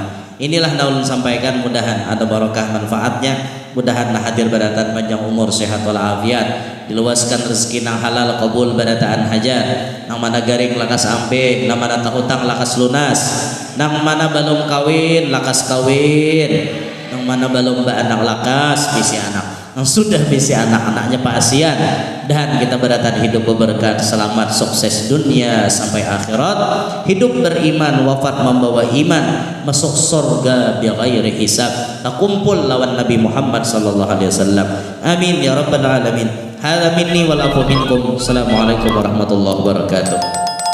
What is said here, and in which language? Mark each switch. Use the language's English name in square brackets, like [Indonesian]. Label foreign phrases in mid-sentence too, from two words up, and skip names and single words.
[Banjar] Inilah naulun sampaikan, mudahan ada barokah manfaatnya, mudahan hadir barataan panjang umur sehat walafiat, diluaskan rezeki nang halal qabul barataan hajat, nang mana garing lakas ampe, nang mana tak hutang lakas lunas, nang mana balum kawin lakas kawin, nang mana balum ba anak lakas bisi anak. Yang sudah bisi anak-anaknya pasian dan kita beratan hidup berberkat selamat sukses dunia sampai akhirat, hidup beriman wafat membawa iman masuk surga [Arabic] بغير حساب, [Banjar] kumpul lawan Nabi Muhammad [Arabic] صلى الله عليه وسلم. آمين يا رب العالمين. هذا مني والعفو منكم. السلام عليكم ورحمة الله وبركاته.